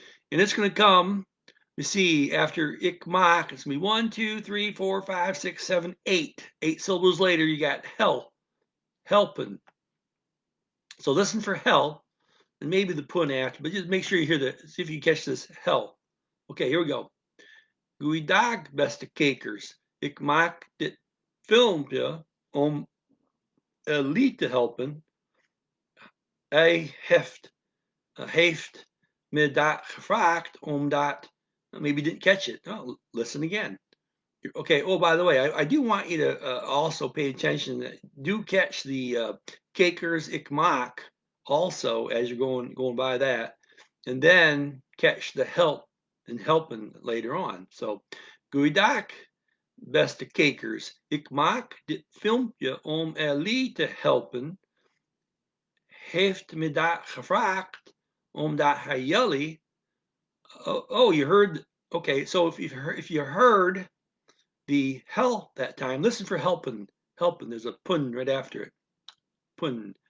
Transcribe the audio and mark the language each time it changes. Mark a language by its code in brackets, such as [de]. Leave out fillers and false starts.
[en] And it's going to come, you see, after ik maak, it's going to be 1, 2, 3, 4, 5, 6, 7, 8. 8 syllables later, you got helping. So listen for hell, and maybe the pun after, but just make sure you hear see if you catch this hell. Okay, here we go. [nl] Goeiedag, beste kijkers. Ik maak dit filmpje om jullie te helpen. Hij heeft me dat gevraagd omdat [en] maybe you didn't catch it. Oh, listen again. Okay. Oh, by the way, I do want you to also pay attention. Do catch the Kakers ik maak also as you're going by that, and then catch the help and helping later on. [nl] So, goeiedag, beste Kakers. Ik maak dit filmpje om jullie te helpen. Heeft me dat gevraagd omdat hij jullie. [en] Oh, you heard. Okay, so if you heard the help that time, listen for helping. Helping. There's a pun right after it. Pun.